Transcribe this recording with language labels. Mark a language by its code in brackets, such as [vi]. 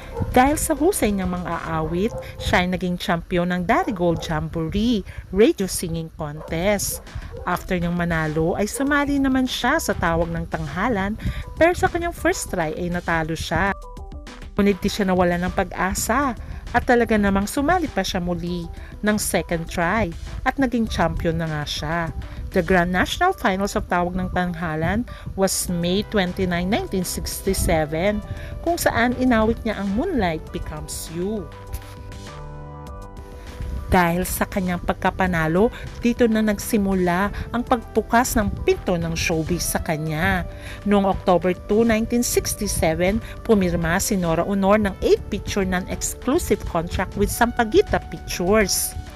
[tl] Dahil sa husay niyang mga aawit, siya ay naging champion ng Darigold Jamboree Radio Singing Contest. After niyang manalo ay sumali naman siya sa tawag ng tanghalan, pero sa kanyang first try ay natalo siya. Ngunit di siya nawala ng pag-asa at talaga namang sumali pa siya muli ng second try at naging champion na nga siya. [en] The Grand National Finals of Tawag ng Tanghalan was May 29, 1967, [tl] kung saan inawit niya ang [en] Moonlight Becomes You. [tl] Dahil sa kanyang pagkapanalo, dito na nagsimula ang pagbukas ng pinto ng showbiz sa kanya. Noong October 2, 1967, pumirma si Nora Aunor ng [en] 8-picture non-exclusive contract with [tl] Sampaguita Pictures.